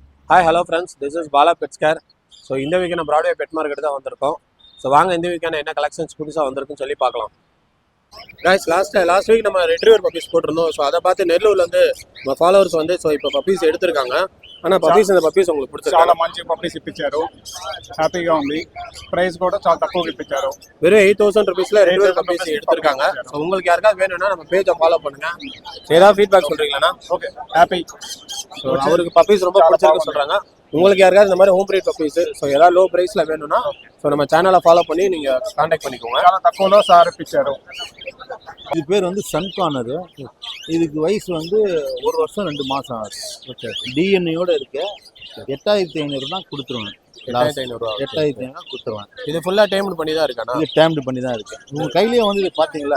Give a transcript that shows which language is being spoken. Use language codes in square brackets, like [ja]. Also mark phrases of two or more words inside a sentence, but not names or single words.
[en] Hi hello friends, this is Bala Pets Care. [ta] ஸோ இந்த வீக் நம்ம ப்ராட்வே பெட் மார்க்கெட் தான் வந்திருக்கோம். ஸோ வாங்க இந்த வீக்கான என்ன கலெக்ஷன்ஸ் புதுசாக வந்திருக்குன்னு சொல்லி பார்க்கலாம். கைஸ், [en] last week [ta] நம்ம [en] retriever puppies [ta] போட்டிருந்தோம். ஸோ அதை பார்த்து நெல்லூர்லேருந்து நம்ம ஃபாலோவர்ஸ் வந்து ஸோ இப்போ பப்பீஸ் எடுத்திருக்காங்க. ஆனால் இந்த పప్పీస్ உங்களுக்கு పిచ్చారు [te] చాలా మంచి పప్పీస్ ఇప్పించారు. హ్యాపీగా ఉంది. ప్రైస్ కూడా చాలా తక్కువకి ఇప్పించారు. [ta] வெறும் 8,000 ருபீஸ்ல [en] retriever puppies [ta] எடுத்திருக்காங்க. ஸோ உங்களுக்கு யாருக்காவது வேணும்னா நம்ம பேஜை ஃபாலோ பண்ணுங்க. ஏதாவது ஃபீட்பேக் சொல்றீங்களா? [en] Okay happy. [ta] ஸோ அவருக்கு பப்பீஸ் ரொம்ப பிடிச்சிருக்குன்னு சொல்றாங்க. உங்களுக்கு யாருக்காவது இந்த மாதிரி [en] home breed puppies [ta] ஸோ ஏதாவது [en] low price-la [ta] வேணும்னா ஸோ நம்ம சேனலை ஃபாலோ பண்ணி நீங்க கான்டாக்ட் பண்ணிக்கோங்க. [te] చాలా తక్కువలో సార్ ఇప్పించారు. [ta] இது பேர் வந்து சன் கார்னர். இதுக்கு வயசு வந்து 1 வருஷம் 2 மாதம் ஆகுது. ஓகே, டிஎன்ஏயோட இருக்கு. 8,500 தான் கொடுத்துருவேன். 8,500 8,500 கொடுத்துருவேன். இது [en] fully tamed [ta] பண்ணி தான் இருக்கானா? இது டேம்டு பண்ணி தான் இருக்கு. உங்க கையிலேயே வந்து இது பாத்தீங்களா